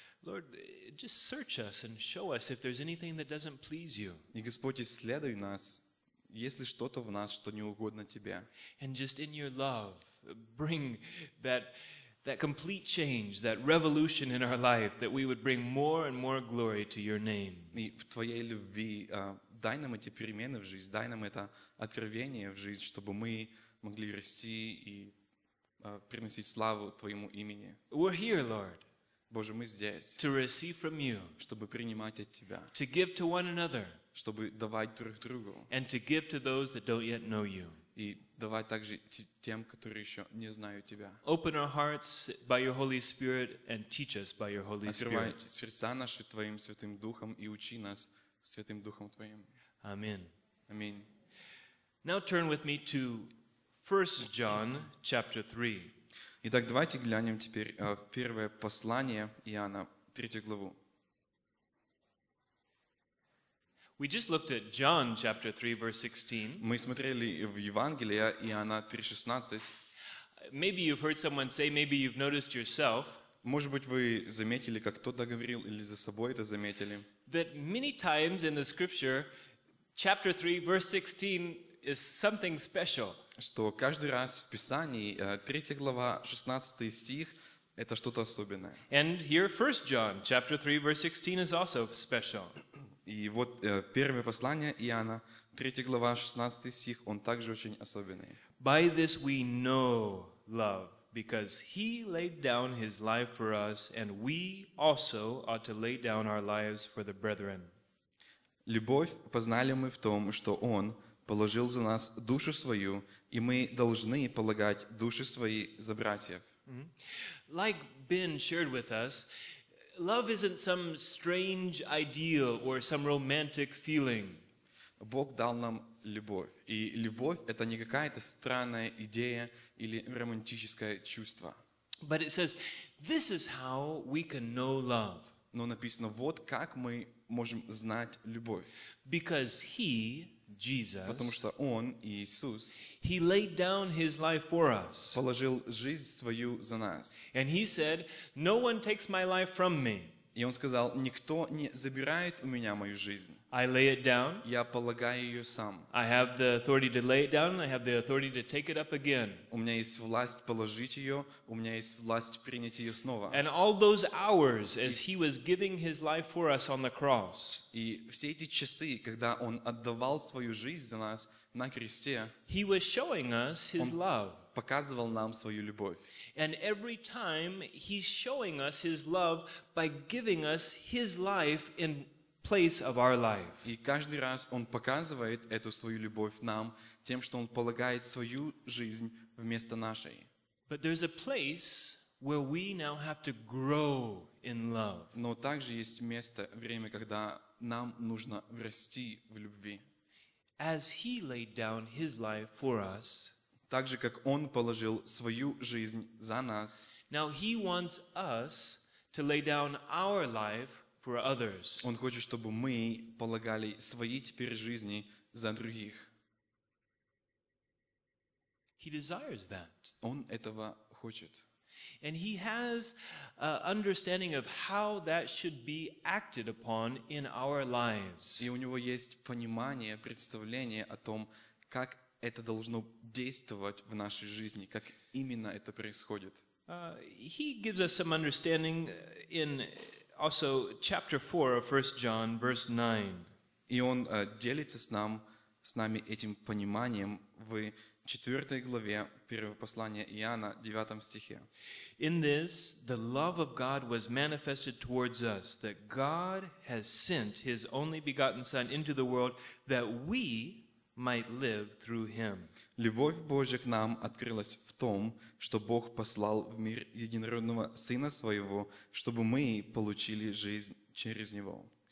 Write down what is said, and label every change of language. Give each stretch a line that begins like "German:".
English: Lord, just search us and show us if there's anything that doesn't please you.
Russian: И Господь, исследуй нас. Есть ли что-то в нас, что не угодно Тебе?
English: And just in your love, bring that complete change, that revolution in our life, that we would bring more and more glory to your name.
Russian: И в Твоей любви, дай нам эти перемены в жизнь, дай нам это откровение в жизнь, чтобы мы могли расти и приносить славу Твоему имени.
English: We're here, Lord.
Russian: Боже, мы здесь.
English: To receive from you.
Russian: Чтобы принимать от Тебя.
English: To give to one another.
Russian: Чтобы давать друг другу.
English: And to give to those that don't yet know you.
Russian: И давать также тем, которые еще не знают тебя.
English: Open our hearts by your Holy Spirit and teach us by your Holy Spirit.
Russian: Открывай сердца наши твоим Святым Духом и учи нас Святым Духом твоим.
English: Amen. Amen. Now turn with me to 1 John chapter 3.
Russian: Итак, давайте глянем теперь в первое послание Иоанна, 3 главу.
English: We just looked at John chapter 3 verse 16.
Russian: Мы смотрели в Евангелие Иоанна 3:16.
English: Maybe you've heard someone say, maybe you've noticed yourself.
Russian: Может быть, вы заметили, как кто-то говорил или за собой это заметили.
English: That many times in the scripture chapter 3 verse 16 is something special.
Russian: Что каждый раз в Писании 3 глава 16 стих это что-то особенное.
English: And here 1 John chapter 3 verse 16 is also special.
Russian: И вот первое послание Иоанна, 3 глава, 16 стих, он также очень особенный.
English: By this we know love, because he laid down his life for us, and we also ought to lay down our lives for the brethren.
Russian: Любовь познали мы в том, что он положил за нас душу свою, и мы должны полагать души свои за братьев. Mm-hmm.
English: Like Ben shared with us, love isn't some strange ideal or some romantic feeling.
Russian: Бог дал нам любовь, и любовь это не какая-то странная идея или романтическое чувство.
English: But it says, this is how we can know love.
Russian: Но написано вот как мы можем знать любовь.
English: Because he, Jesus,
Russian: потому что он, Иисус,
English: he laid down his life for us.
Russian: Положил жизнь свою за нас.
English: And he said, no one takes my life from me.
Russian: И он сказал, никто не забирает у меня мою жизнь.
English: I lay it down.
Russian: Я полагаю ее сам.
English: I have the authority to lay it down, I have the authority to take it up again.
Russian: У меня есть власть положить ее, у меня есть власть принять ее снова.
English: And all those hours as he was giving his life for us on the cross.
Russian: И все эти часы, когда он отдавал свою жизнь за нас на кресте.
English: He was showing us his love.
Russian: Показывал нам свою любовь.
English: And every time he's showing us his love by giving us his life in place of our life.
Russian: И каждый раз он показывает эту свою любовь нам тем, что он полагает свою жизнь вместо нашей.
English: But there's a place where we now have to grow in love.
Russian: Но также есть место, время, когда нам нужно расти в любви.
English: As he laid down his life for us.
Russian: Так же, как Он положил Свою жизнь за нас.
English: Now he wants us to lay down our life for others.
Russian: Он хочет, чтобы мы полагали свои теперь жизни за других.
English: He desires that.
Russian: Он этого хочет.
English: And he has an understanding of how that should be acted upon in our lives.
Russian: И у него есть понимание, представление о том, как это должно действовать в нашей жизни, как именно это происходит.
English: He gives us some understanding in also chapter 4 of 1 John, verse 9.
Russian: И он делится с нами этим пониманием в 4 главе 1 послания Иоанна, 9 стихе.
English: In this, the love of God was manifested towards us, that God has sent His only begotten Son into the world, that we might live through him.
Russian: Любовь Божья к нам открылась в том, что Бог послал в мир единородного Сына Своего, чтобы мы получили жизнь через Него.